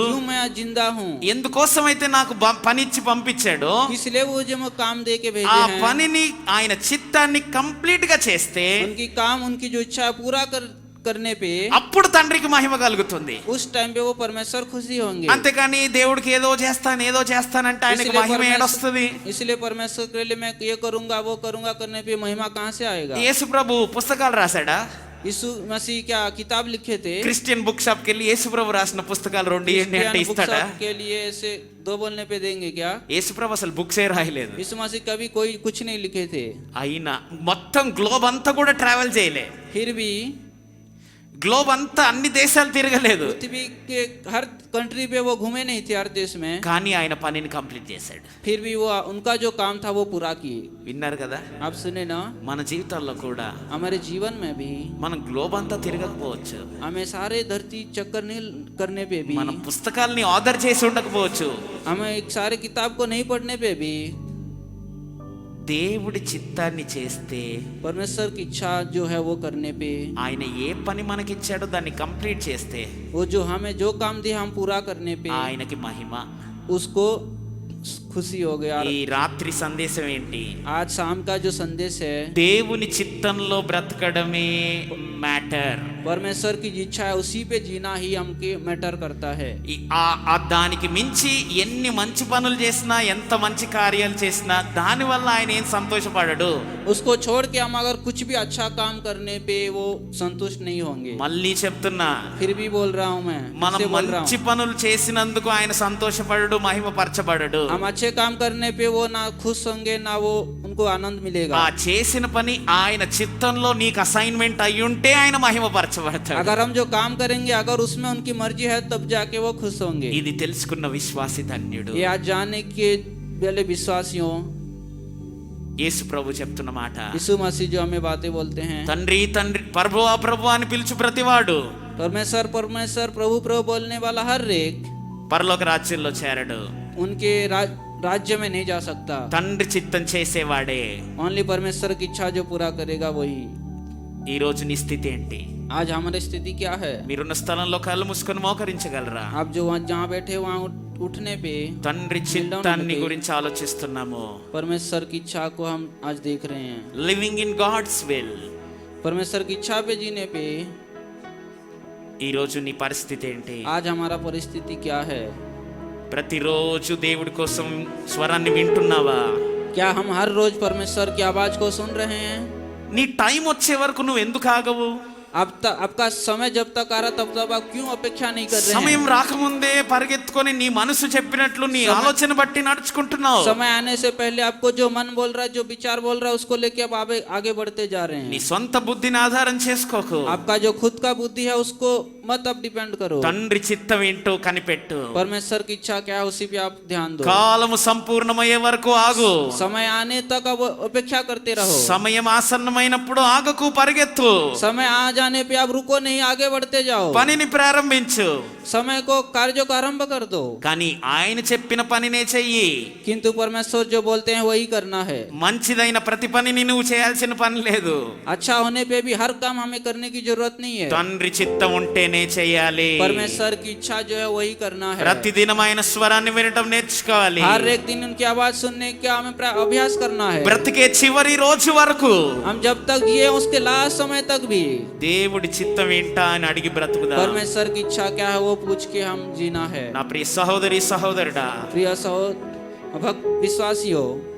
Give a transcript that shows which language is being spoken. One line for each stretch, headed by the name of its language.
Hindi: क्यों मैं आज जिंदा हूँ?
Telugu: ఎందుకోసమైతే నాకు పని ఇచ్చి పంపించాడు,
Hindi: इसलिए वो जो काम दे के
Telugu: ఆ
Hindi: भेजे हैं,
Telugu: పనిని ఆయన చిత్తాన్ని కంప్లీట్ గా చేస్తే
Hindi: उनकी काम, उनकी जो इच्छा है पूरा करने पे
Telugu: అప్పుడు తండ్రికి మహిమ కలుగుతుంది.
Hindi: उस टाइम पे वो परमेश्वर खुशी होंगे।
Telugu: అంతేకాని దేవుడికి ఏదో చేస్తానంటే ఆయనకి మహిమ ఏడొస్తుంది?
Hindi: इसलिए परमेश्वर के लिए मैं ये करूंगा वो करूंगा करने पे महिमा कहाँ से आएगा?
Telugu: యేసు ప్రభు పుస్తకాలు రాశాడా?
Hindi: यीशु मसीह क्या किताब लिखे थे?
Telugu: క్రిస్టియన్ బుక్ షాప్ కి వెళ్ళి యేసు ప్రభు రాసిన పుస్తకాలు 2 ఇవ్వండి అంటే
Hindi: क्रिश्चियन बुक
Telugu: ఇస్తాడా?
Hindi: शॉप के लिए ऐसे 2 बोलने पे देंगे क्या?
Telugu: యేసు ప్రభు అసలు బుక్సే రాయలేదు.
Hindi: यीशु मसीह कभी कोई कुछ नहीं लिखे थे।
Telugu: అయినా మొత్తం గ్లోబ్ అంతా కూడా ట్రావెల్ చేయలే.
Hindi: फिर भी
Telugu: గ్లోబ్ అంతా అన్ని దేశాలు తిరగలేదు,
Hindi: पृथ्वी के हर कंट्री पे वो घूमे नहीं थे, हर देश में।
Telugu: కానీ ఆయన పనిని కంప్లీట్ చేశాడు.
Hindi: फिर भी वो उनका जो काम था वो पूरा किए।
Telugu: విన్నారు కదా?
Hindi: आप सुने ना?
Telugu: మన జీవితాల్లో కూడా
Hindi: हमारे जीवन में भी
Telugu: మనం గ్లోబ్ అంతా తిరగకపోవచ్చు,
Hindi: हमें सारे धरती चक्कर नहीं करने पे भी,
Telugu: మన పుస్తకాల్ని ఆర్డర్ చేసి ఉండకపోవచ్చు,
Hindi: हमें एक सारे किताब को नहीं पढ़ने पे भी,
Telugu: దేవుడి చిత్తాన్ని చేస్తే
Hindi: परमेश्वर की इच्छा जो है वो करने पे,
Telugu: ఆయన ఏ పని మనకిచ్చాడో దాన్ని కంప్లీట్ చేస్తే
Hindi: वो जो हमें जो काम दिया हम पूरा करने पे
Telugu: ఆయనకి మహిమ.
Hindi: उसको खुशी हो गया।
Telugu: ఈ రాత్రి సందేశం ఏంటి?
Hindi: आज शाम का जो संदेश है,
Telugu: దేవుని చిత్తంలో బ్రతకడమే మ్యాటర్.
Hindi: परमेश्वर की इच्छा है उसी पे जीना ही हमके मैटर करता है।
Telugu: దానికి మించి ఎన్ని మంచి పనులు చేసినా, ఎంత మంచి కార్యాలు చేసినా దాని వల్ల ఆయన ఏం సంతోషపడడు.
Hindi: उसको छोड़ के हम अगर कुछ भी अच्छा काम करने पे वो संतुष्ट नहीं होंगे।
Telugu: మళ్ళీ చెప్తున్నా,
Hindi: फिर भी बोल रहा हूँ मैं,
Telugu: మనం
Hindi: फिर से बोल रहा
Telugu: మంచి
Hindi: हूँ,
Telugu: పనులు చేసినందుకు ఆయన సంతోషపడడు, మహిమపరచబడడు.
Hindi: हम अच्छे काम करने पे वो ना खुश होंगे, ना वो उनको आनंद मिलेगा।
Telugu: ఆ చేసిన పని ఆయన చిత్తంలో నీకు అసైన్మెంట్ అయి ఉంటే ఆయన మహిమపరచబడతాడు.
Hindi: अगर हम जो काम करेंगे अगर उसमें उनकी मर्जी है तब जाके वो खुश होंगे।
Telugu: ఇది తెలుసుకున్న విశ్వాసి ధన్యుడు.
Hindi: ये आज जानने के पहले विश्वासियों,
Telugu: యేసు ప్రభు చెప్తున్న మాట,
Hindi: यीशु मसीह जो हमें बातें बोलते हैं,
Telugu: తండ్రి తండ్రి ప్రభువా ప్రభు అని పిలుచు ప్రతివాడు
Hindi: परमेश्वर परमेश्वर प्रभु प्रभु बोलने वाला हर एक
Telugu: పరలోక రాజ్యంలో చేరడు.
Hindi: उनके राज्य में नहीं जा सकता।
Telugu: తండ్రి చిత్తం చేసేవాడే.
Hindi: ओनली परमेश्वर की इच्छा जो पूरा करेगा वही।
Telugu: ఈ రోజు నీ స్థితి ఏంటి?
Hindi: आज हमारी स्थिति क्या है?
Telugu: మీరున్న స్థలంలో కళ్ళు మూసుకొని మోకరించగలరా?
Hindi: आप जो जहाँ बैठे वहाँ उठने पे
Telugu: తండ్రి చిత్తాన్ని గురించి ఆలోచిస్తున్నాము.
Hindi: परमेश्वर की इच्छा को हम आज देख रहे हैं।
English: Living in God's will.
Hindi: परमेश्वर की इच्छा पे जीने पे
Telugu: ఈ రోజు నీ పరిస్థితి ఏంటి?
Hindi: आज हमारा परिस्थिति क्या है?
Telugu: ప్రతిరోజు దేవుడి కోసం స్వరాన్ని వింటున్నావా?
Hindi: क्या हम हर रोज परमेश्वर की आवाज को सुन रहे हैं?
Telugu: నీ టైం వచ్చే వరకు నువ్వు ఎందుకు ఆగవు?
Hindi: अब तक आपका समय जब तक आ रहा तब तक आप क्यों अपेक्षा नहीं कर रहे
Telugu: సమయం
Hindi: हैं?
Telugu: రాకముందే పరిగెత్తుకొని నీ మనసు చెప్పినట్లు నీ ఆలోచన బట్టి నడుచుకుంటున్నావు.
Hindi: समय आने से पहले आपको जो मन बोल रहा है, जो विचार बोल रहा है, उसको लेके आप आगे बढ़ते जा रहे
Telugu: నీ
Hindi: हैं।
Telugu: సొంత బుద్ధిని ఆధారం చేసుకోకు.
Hindi: आपका जो खुद का बुद्धि है उसको मत अब डिपेंड करो।
Telugu: తండ్రి చిత్తం ఏంటో కనిపెట్టు.
Hindi: परमेश्वर की इच्छा क्या है उसी पे आप ध्यान दो।
Telugu: కాలము సంపూర్ణమయ్యే వరకు ఆగు.
Hindi: समय आने तक अब अपेक्षा करते रहो।
Telugu: సమయం ఆసన్నమైనప్పుడు ఆగకు, పరిగెత్తు.
Hindi: समय आ जाने पे आप रुको नहीं, आगे बढ़ते जाओ।
Telugu: పనిని ప్రారంభించు.
Hindi: समय को कार्यों का आरंभ कर दो।
Telugu: కానీ ఆయన చెప్పిన పనినే చెయ్యి.
Hindi: किंतु परमेश्वर जो बोलते हैं वही करना है।
Telugu: మంచిదైన ప్రతి పనిని నువ్వు చేయాల్సిన పని లేదు.
Hindi: अच्छा होने पे भी हर काम हमें करने की जरूरत नहीं है।
Telugu: తండ్రి చిత్తం ఉంటేనే చేయాలి.
Hindi: परमेश्वर की इच्छा जो है वही करना है।
Telugu: ప్రతిదినం ఆయన స్వరాన్ని వినటం నేర్చుకోవాలి.
Hindi: हर एक दिन उनकी आवाज सुनने का हमें अभ्यास करना है।
Telugu: బ్రతికే చివరి రోజు వరకు
Hindi: हम जब तक जिए उसके लास्ट समय तक भी
Telugu: దేవుడి చిత్తం ఏంటా అని అడిగి బ్రతుకుదా.
Hindi: परमेश्वर की इच्छा क्या है वो पूछ के हम जीना है।
Telugu: నా ప్రియ సహోదరి సహోదరుడా,
Hindi: प्रिय भक्त विश्वासियों,